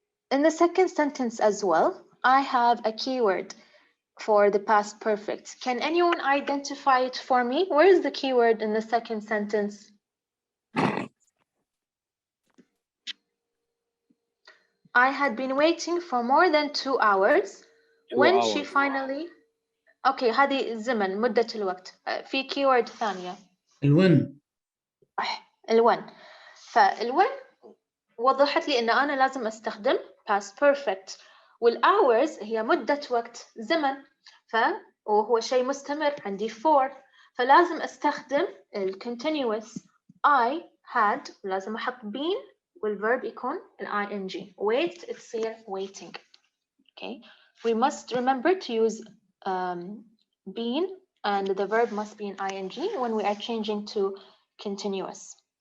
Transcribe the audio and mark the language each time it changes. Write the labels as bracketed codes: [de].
[en] In the second sentence as well, I have a keyword for the past perfect. Can anyone identify it for me? Where is the keyword in the second sentence? I had been waiting for more than 2 hours. When she finally... [ar] Okay, هذه الزمن مدة الوقت. في keyword ثانية. الون. الون. فالون وضحت لي إن أنا لازم أستخدم past perfect. والhours هي مدة وقت زمن. وهو شيء مستمر عندي for. فلازم أستخدم ال continuous. I had لازم أحط been والverb يكون ال ing. [en] Wait [ar] تصير [en] waiting. Okay. We must remember to use been and the verb must be in ing when we are changing to continuous.